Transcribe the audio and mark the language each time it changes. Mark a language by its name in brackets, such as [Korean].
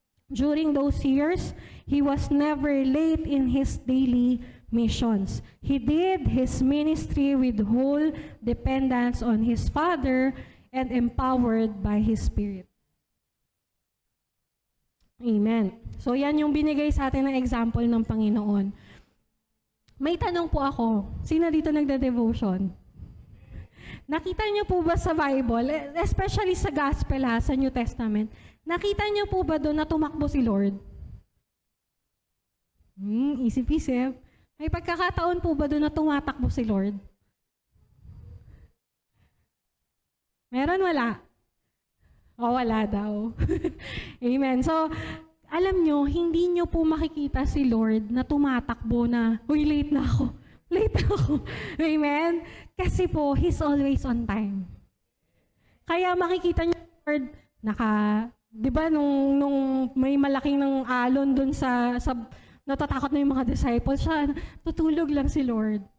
[English] During those years, he was never late in his daily missions. He did his ministry with whole dependence on his Father and empowered by his Spirit. Amen. [Filipino] So yan yung binigay sa atin ng example ng Panginoon. May tanong po ako, sino dito nagda-devotion? Nakita niyo po ba sa Bible, especially sa Gospel sa New Testament, nakita niyo po ba doon na tumakbo si Lord? Isip-isip. May pagkakataon po ba doon na tumatakbo si Lord? Meron, wala? Wala daw. Amen. So, alam nyo, hindi nyo po makikita si Lord na tumatakbo na, late na ako. Late na ako. Amen? Kasi po, [English] He's always on time. [Filipino] Kaya makikita nyo, Lord, di ba, nung may malaking ng alon dun sa natatakot na yung mga disciples, siya, tutulog lang si Lord.